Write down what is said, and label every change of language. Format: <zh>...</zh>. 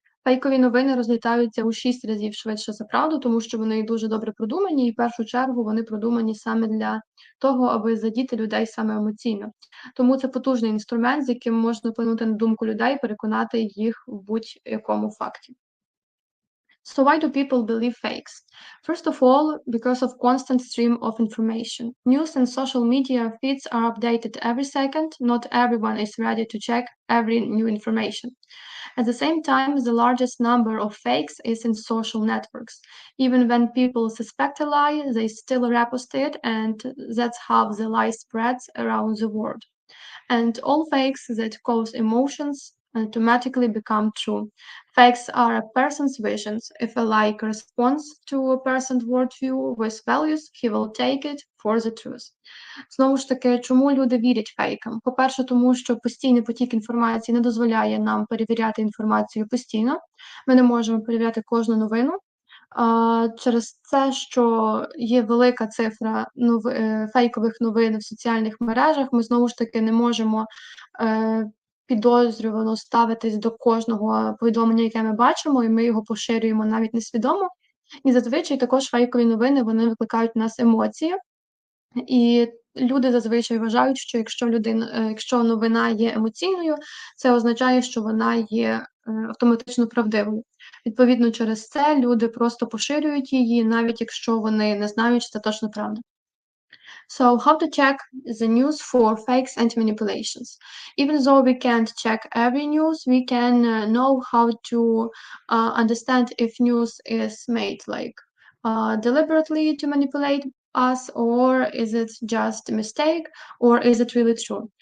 <uk>Фейкові новини розлітаються у 6 разів швидше за правду, тому що вони дуже добре продумані, і в першу чергу вони продумані саме для того, аби задіти людей саме емоційно. Тому це потужний інструмент, з яким можна вплинути на думку людей, переконати їх в будь-якому факті.</uk> <en>So why do people believe fakes? First of all, because of constant stream of information. News and social media feeds are updated every second. Not everyone is ready to check every new information. At the same time, the largest number of fakes is in social networks. Even when people suspect a lie, they still repost it, and that's how the lie spreads around the world. And all fakes that cause emotions automatically become true. Fakes are a person's visions. If a lie corresponds to a person's worldview with values, he will take it for the truth.</en> <uk>Знову ж таки, чому люди вірять фейкам? По-перше, тому що постійний потік інформації не дозволяє нам перевіряти інформацію постійно. Ми не можемо перевіряти кожну новину. Через це, що є велика цифра фейкових новин в соціальних мережах, ми знову ж таки не можемо підозрювано ставитись до кожного повідомлення, яке ми бачимо, і ми його поширюємо навіть несвідомо. І зазвичай також фейкові новини, вони викликають в нас емоції. І люди зазвичай вважають, що якщо новина є емоційною, це означає, що вона є автоматично правдивою. Відповідно, через це люди просто поширюють її, навіть якщо вони не знають, що це точно правда.</uk> <en>So how to check the news for fakes and manipulations? Even though we can't check every news, we can know how to understand if news is made deliberately to manipulate us, or is it just a mistake, or is it really true?</en>